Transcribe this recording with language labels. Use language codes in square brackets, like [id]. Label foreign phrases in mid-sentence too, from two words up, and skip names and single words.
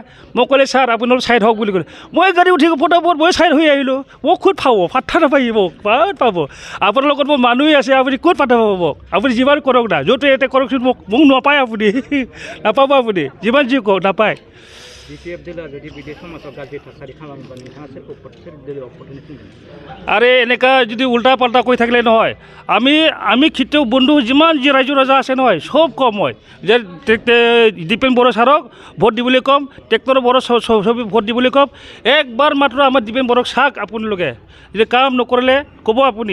[as] মোক ক'লে ছাৰ আপুনি অলপ ছাইড হওক বুলি ক'লে, মই গাড়ী উঠি পটাপট মই ছাইড হৈ আহিলোঁ। মোক ক'ত পাব, পাত্তা নাপায় মোক, ক'ত পাব? আপোনাৰ লগত মোৰ মানুহেই আছে, আপুনি ক'ত পাত্তা পাব মোক? আপুনি যিমান কৰক না, য'তে ইয়াতে কৰকচোন, মোক নাপায় আপুনি, নাপাব আপুনি, যিমান যি কওক নাপায়। [brx] BPF [as] দলে যদি বিদেশ সমাজক [brx] গাজ্रि थासारि खालामोबा नोंथाङा सोर दलआव फथायनो थिनगोन? [as] আৰে এনেকুৱা যদি উল্টা পাল্টা কৈ থাকিলে নহয়। আমি খেতিয়ক বন্ধু যিমান যি ৰাইজৰ ৰাজা আছে নহয়, চব কম হয় যে দীপেন বড়ো ছাৰক ভোট দিবলৈ ক'ম, ট্ৰেক্টৰ বড়ো ছবি ভোট দিবলৈ ক'ম। একবাৰ মাত্ৰ আমাৰ দীপেন বড়োক চাওক আপোনালোকে, যে কাম নকৰিলে ক'ব আপুনি।